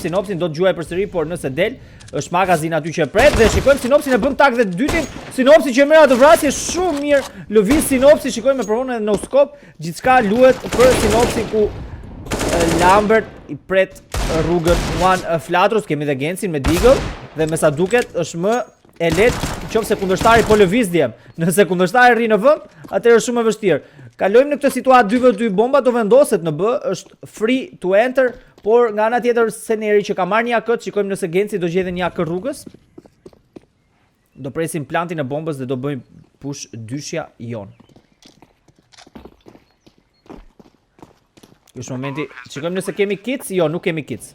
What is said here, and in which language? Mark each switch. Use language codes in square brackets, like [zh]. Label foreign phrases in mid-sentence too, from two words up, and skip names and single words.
[sq] sinopsin do të gjuaj përsëri, por nëse del, është magazin aty që pret dhe shikojmë sinopsin e bën tag dhe dytin, sinopsi që merr atë vrasje shumë mirë, lëviz sinopsi, shikojmë me provon edhe [en] no scope, [sq] gjithçka luhet për sinopsin ku Lambert i pret rrugën one flatros, kemi dhe Gensin me Deagle dhe me sa duket është më e lehtë qofse kundërshtari po lëviz djem. Nëse kundërshtari rri në vend, atëherë është shumë e vështirë. Kalojmë në këtë situatë 2v2, bomba do vendoset në B, është [en] free to enter, [sq] por nga ana tjetër Seneri që ka marrë një AK, shikojmë nëse Genci do gjethen një AK rrugës. Do presim plantin e bombës dhe do bëjmë push dyshja jon. Ky është momenti, shikojmë nëse kemi kits, jo, nuk kemi kits.